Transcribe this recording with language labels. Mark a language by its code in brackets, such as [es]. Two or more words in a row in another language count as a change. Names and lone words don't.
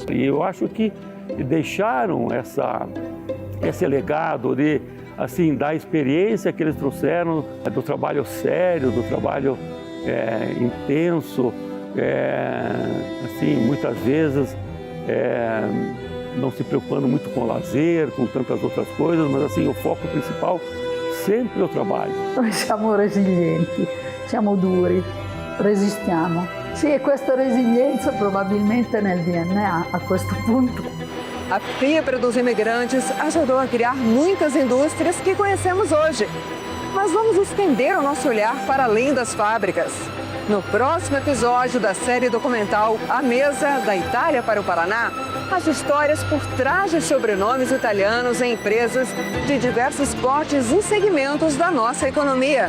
[pt] E eu acho que deixaram esse legado de, assim, da experiência que eles trouxeram, do trabalho sério, do trabalho intenso, assim, muitas vezes não se preocupando muito com lazer, com tantas outras coisas, mas assim, o foco principal sempre é o trabalho. [it] Noi siamo resilienti, siamo duri, resistiamo. Sì, e questa resilienza probabilmente è nel DNA a questo punto. [pt] A fibra dos imigrantes ajudou a criar muitas indústrias que conhecemos hoje. Mas vamos estender o nosso olhar para além das fábricas. No próximo episódio da série documental A Mesa, da Itália para o Paraná, as histórias por trás de sobrenomes italianos em empresas de diversos portes e segmentos da nossa economia.